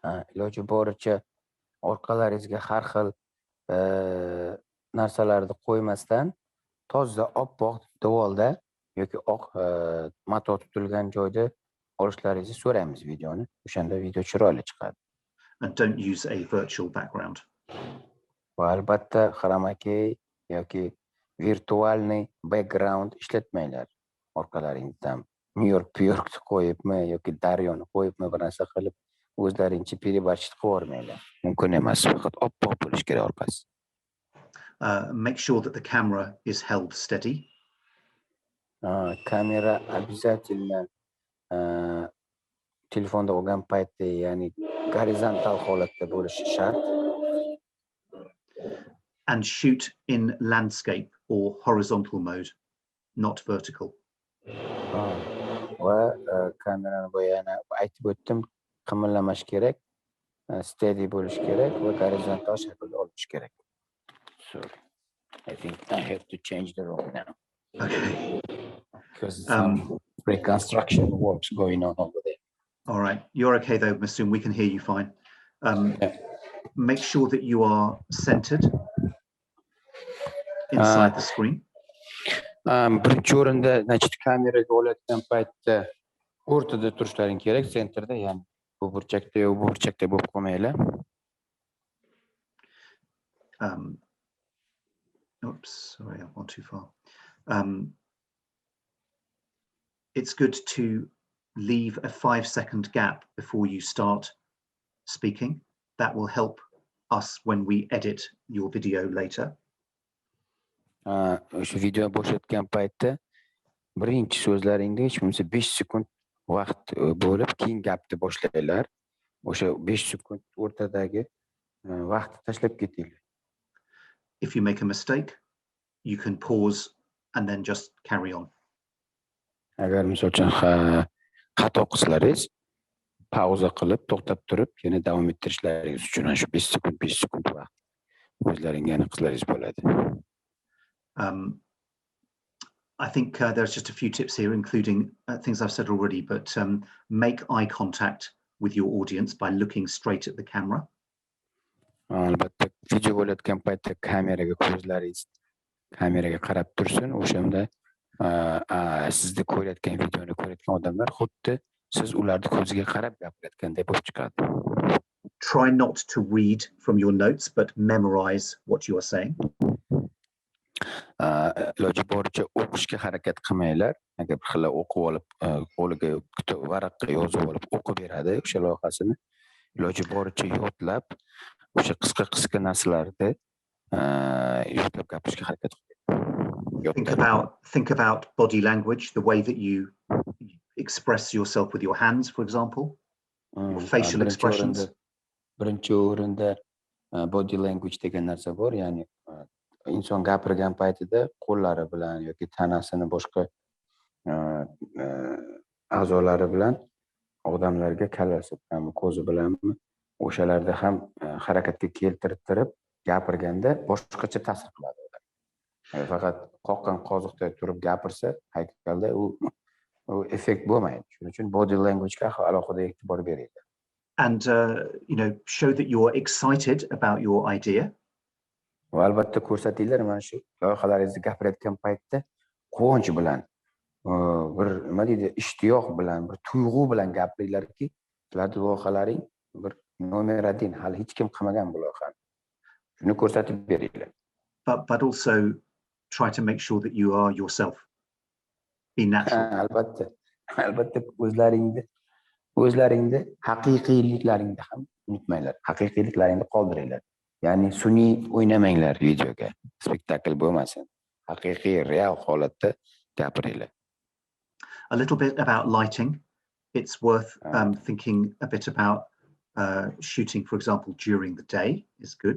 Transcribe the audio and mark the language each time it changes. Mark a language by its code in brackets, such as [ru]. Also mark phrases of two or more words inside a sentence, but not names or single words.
[uz] iloji boricha orqalaringizga har xil narsalarni qo'ymasdan toza oppoq devorda yoki oq mato tutilgan joyda olishlaringizni so'raymiz videoni. O'shanda video chiroyli chiqadi. [en] And don't use a virtual background. [uz] Va albatta xromakey yoki virtualniy background ishlatmanglar. Orqalaringizdan New-Yorkni qo'yibmi yoki daryoni qo'yibmi bir narsa qilib o'zlaringcha переборщик qilib yubormanglar. Mumkin emas. Faqat oppoq bo'lish kerak orqasi. [en] Make sure that the camera is held steady. [uz] Kamera обязательно telefonda olgan paytda, ya'ni gorizontal holatda bo'lishi shart. [en] And shoot in landscape or horizontal mode, not vertical. [uz] Va kamerani bo'yana aytib o'tdim, qimirlamash kerak, steady bo'lish kerak va gorizontal shaklda olish kerak. [en] Sorry. I think I have to change the room now. Okay. Because some reconstruction works going on over there. All right. You're okay though, Masoom. We can hear you fine. Make sure that you are centered inside the screen. [uz] Birinchi o'rinda, значит, kameraga olayotgan paytda o'rtada turishlaring kerak, sentrda, ya'ni bu burchakda yoki bu burchakda bo'lib qolmanglar. [en] Oops, sorry, I've gone too far. It's good to leave a 5-second gap before you start speaking. That will help us when we edit your video later. [uz] O'sha video boshlatgan paytda birinchi so'zlaringda hech bo'lmasa 5 sekund vaqt bo'lib, keyin gapni boshlanglar. O'sha 5 sekund o'rtadagi vaqtni tashlab ketinglar. [en] If you make a mistake, you can pause and then just carry on. [uz] Agar misol uchun xato qilsangiz, pauza qilib, to'xtab turib, yana davom ettirishlaringiz uchun shu 5 sekund vaqt o'zlaringga aniqlaringiz bo'ladi. [en] I think there's just a few tips here, including things I've said already, but make eye contact with your audience by looking straight at the camera. [uz] Albatta, video bo'layotgan paytda kameraga qarab tursin. O'shanda sizni ko'rayotgan videoni ko'rayotgan odamlar xuddi siz ularni ko'ziga qarab gapirayotgandek bo'lib chiqadi. [en] Try not to read from your notes, but memorize what you are saying. [uz] Iloji boricha o'qishga harakat qilmanglar. Agar bir xil o'qib olib, qo'liga varaqqa yozib olib o'qib beradi o'sha loyihasini, iloji boricha yodlab, o'sha qisqa narsalarni yodlab gapirishga harakat qiling. [en] Think about body language, the way that you express yourself with your hands, for example, or facial expressions. [uz] Birinchi o'rinda [en] body language [uz] degan narsa bor, ya'ni inson gapirgan paytida qo'llari bilan yoki tanasini boshqa a'zolari bilan odamlarga kallasi bilanmi, ko'zi bilanmi, o'shalarda ham harakatga keltirib gapirganda boshqacha ta'sir qiladi odam. Faqat qoqqan qoziqda turib gapirsa, haykalda u effekt bo'lmaydi. Shuning uchun [en] body languagega [uz] alohida e'tibor beringlar. [en] And show that you're excited about your idea. [uz] Va albatta ko'rsatinglar, mana shu loyihalaringizni gapirayotgan paytda quvonch bilan, bir nima deydi, ishtiyoq bilan, bir tuyg'u bilan gapiringlarki, sizlarning loyihalaring bir nomer 1, hali hech kim qilmagan bu loyihani. Shuni ko'rsatib beringlar. [en] But also try to make sure that you are yourself. Be natural. [uz] Albatta o'zlaringni haqiqiyliklaringni ham unutmanglar. Haqiqiyliklaringni qoldiringlar. Ya'ni sun'iy o'ynamanglar videoga. Spektakl bo'lmasin. Haqiqiy, real holatda gapiringlar. [en] A little bit about lighting. It's worth thinking a bit about shooting, for example, during the day is good.